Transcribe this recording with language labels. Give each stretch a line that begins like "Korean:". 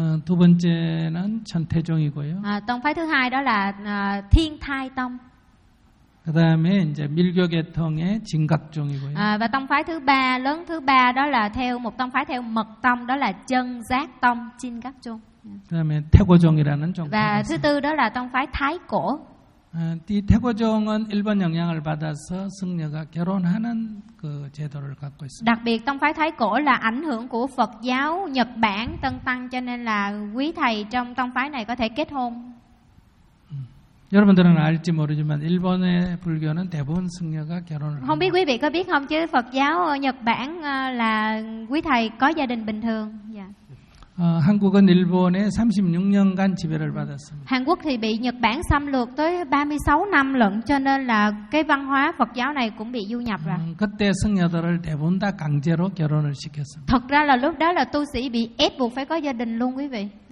Korean: 두 번째는 천태종이고요.
Vietnamese: Tông phái thứ hai đó là Thiên Thai Tông.
Korean: 그다음에 이제 밀교 계통의 진각종이고요.
Vietnamese: Và tông phái thứ ba lớn thứ ba đó là theo một tông phái theo Mật Tông đó là Chân Giác Tông, Jingakjong.
Korean: 그다음에 태고종이라는 종파.
Vietnamese: Và thứ tư đó là tông phái Thái Cổ.
Korean: 이 태고종은 일본 영향을 받아서 승려가 결혼하는 그 제도를 갖고 있습니다.
Vietnamese: Đặc biệt tông phái Thái Cổ là ảnh hưởng của Phật giáo Nhật Bản Tân Tăng cho nên là quý thầy trong tông phái này có thể kết hôn.
Korean: 여러분들은 알지 모르지만 일본의 불교는 대부분 승려가 결혼을
Vietnamese: Không biết quý vị có biết không chứ Phật giáo Nhật Bản là quý thầy có gia đình bình thường. Dạ.
Korean: 한국은 일본의 36년간 지배를 받았습니다.
Vietnamese: Hàn Quốc thì bị Nhật Bản xâm lược tới 36 năm lận cho nên là cái văn hóa Phật giáo này cũng bị du nhập rồi.
Korean: 그때 승려들을 대부분 다 강제로 결혼을 시켰습니다.
Vietnamese: Thật ra là lúc đó là tu sĩ bị ép buộc phải có gia đình luôn quý vị.